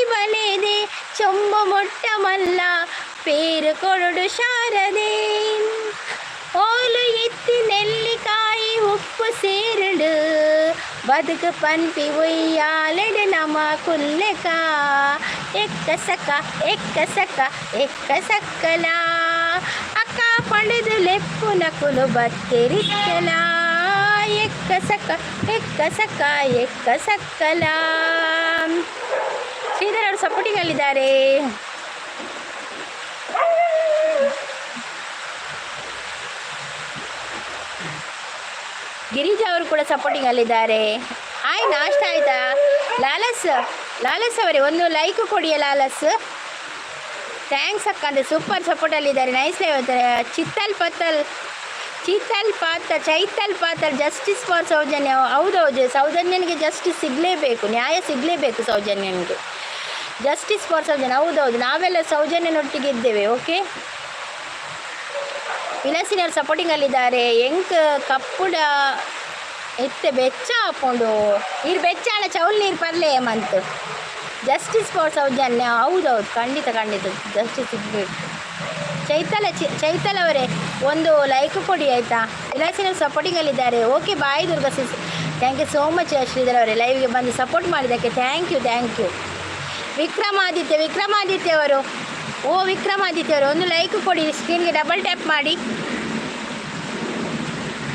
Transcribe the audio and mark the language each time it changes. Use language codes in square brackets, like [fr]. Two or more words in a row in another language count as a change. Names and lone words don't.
[tcy] ಬಲೆದೆ ಚೊಂಬು ಮೊಟ್ಟ ಮಲ್ಲ ಪೇರು ಕೊರಡು ಶಾರದೆ ಓಲು ಎತ್ತಿ ನೆಲ್ಲಿಕಾಯಿ ಉಪ್ಪು ಸೇರುಡು ಬದುಕು ಪನ್ಪಿ ಒಯ್ಯಾಲೆಡು ನಮ ಕುಲ್ಲೆಕ ಎಕ್ಕಸಕ್ಕಲ ಅಕ್ಕ ಪಡೆದು ಲೆಪ್ಪು ನಕುಲು ಬತ್ತೆರಿತ್ತಲ ಎಕ್ಕಸಕ್ಕಲ. [kn] ಶ್ರೀಧರ್ ಅವರು ಸಪೋರ್ಟಿಂಗಲ್ಲಿದ್ದಾರೆ. ಗಿರಿಜಾ ಅವರು ಕೂಡ ಸಪೋರ್ಟಿಂಗಲ್ಲಿದ್ದಾರೆ. ನಾಷ್ಟ ಆಯಿತಾ? ಲಾಲಸ್ ಅವರೇ ಒಂದು ಲೈಕ್ ಕೊಡಿಯ ಲಾಲಸ್. ಥ್ಯಾಂಕ್ಸ್ ಅಕ್ಕ ಅಂದರೆ ಸೂಪರ್ ಸಪೋರ್ಟಲ್ಲಿದ್ದಾರೆ. ನೈಸ್ ಹೇಳ್ತಾರೆ. ಚೈತಲ್ ಪಾತಲ್ [en] justice for Soujanya. [kn] ಹೌದೌದು, ಸೌಜನ್ಯನಿಗೆ ಜಸ್ಟಿಸ್ ಸಿಗಲೇಬೇಕು, ನ್ಯಾಯ ಸಿಗಲೇಬೇಕು ಸೌಜನ್ಯನಿಗೆ. [en] justice for Soujanya, [kn] ಹೌದೌದು, ನಾವೆಲ್ಲ ಸೌಜನ್ಯನೊಟ್ಟಿಗೆ ಇದ್ದೇವೆ. ಓಕೆ, ವಿಲಾಸಿನವ್ರು ಸಪೋರ್ಟಿಂಗಲ್ಲಿದ್ದಾರೆ. [tcy] ಎಂಕ್ ಕಪ್ಪುಡ ಎತ್ತೆ ಬೆಚ್ಚ ಹಾಕೊಂಡು ನೀರು ಬೆಚ್ಚಾಳ ಚೌಲ್ ನೀರು ಪರ್ಲೆ ಮಂತ್ [en] justice for Soujanya. [kn] ಹೌದೌದು, ಖಂಡಿತ ಜಸ್ಟಿಸ್ ಸಿಗಬೇಕು. ಚೈತಲ್ ಅವರೇ ಒಂದು ಲೈಕ್ ಕೊಡಿ ಆಯಿತಾ. ವಿಲಾಸಿನವ್ರು ಸಪೋರ್ಟಿಂಗಲ್ಲಿದ್ದಾರೆ. ಓಕೆ, [en] bye Durga sis. thank you so much [kn] ಶ್ರೀಧರ್ ಅವರೇ, ಲೈವ್ಗೆ ಬಂದು ಸಪೋರ್ಟ್ ಮಾಡಿದ್ದಕ್ಕೆ [en] thank you. [kn] ವಿಕ್ರಮಾದಿತ್ಯ ಅವರು ವಿಕ್ರಮಾದಿತ್ಯ ಅವರು ಒಂದು ಲೈಕ್ ಕೊಡಿ, ಸ್ಕ್ರೀನ್ಗೆ [en] double tap [kn] ಮಾಡಿ.